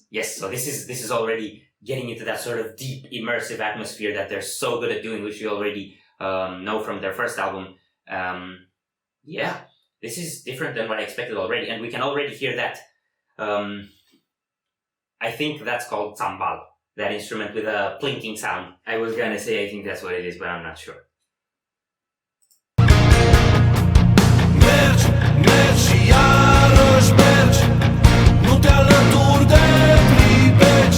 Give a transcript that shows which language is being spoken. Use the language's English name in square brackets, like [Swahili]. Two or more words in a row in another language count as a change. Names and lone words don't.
[English] So this is already getting into that sort of deep, immersive atmosphere that they're so good at doing, which we already know from their first album. Yeah, this is different than what I expected already, and we can already hear that. I think that's called tambal, that instrument with a plinking sound. I was gonna say I think that's what it is, but I'm not sure. [Romanian] Mergi, mergi, iarăși mergi, nu te alături de pribegi.